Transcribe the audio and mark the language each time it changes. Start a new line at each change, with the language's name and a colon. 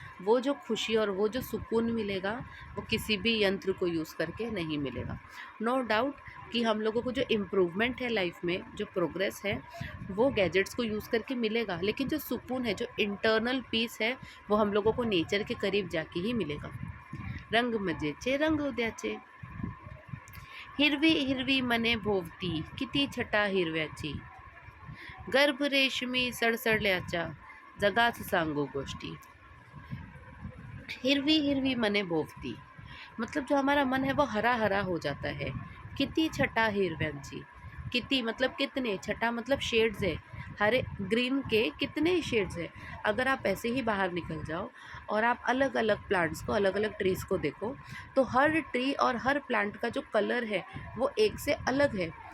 Hindi: वो जो खुशी और वो जो सुकून मिलेगा वो किसी भी यंत्र को यूज़ करके नहीं मिलेगा. नो डाउट कि हम लोगों को जो इम्प्रूवमेंट है लाइफ में, जो प्रोग्रेस है, वो गैजेट्स को यूज़ करके मिलेगा, लेकिन जो सुकून है, जो इंटरनल पीस है, वो हम लोगों को नेचर के करीब जाके ही मिलेगा.
Marathi: रंग मजेचे रंग उद्याचे. हिरवी हिरवी मने भोवती, किती छटा हिरव्याची, गर्भ रेशमी सडसडल्याच्या, जगाच सांगू गोष्टी. हिरवी हिरवी मने भोवती
Hindi: मतलब जो हमारा मन है वो हरा हरा हो जाता है.
Marathi: किती छटा हिरव्यांची,
Hindi: किती मतलब कितने, छटा मतलब शेड्स है, हरे ग्रीन के कितने शेड्स है. अगर आप ऐसे ही बाहर निकल जाओ और आप अलग अलग प्लांट्स को, अलग अलग ट्रीज़ को देखो, तो हर ट्री और हर प्लांट का जो कलर है वो एक से अलग है.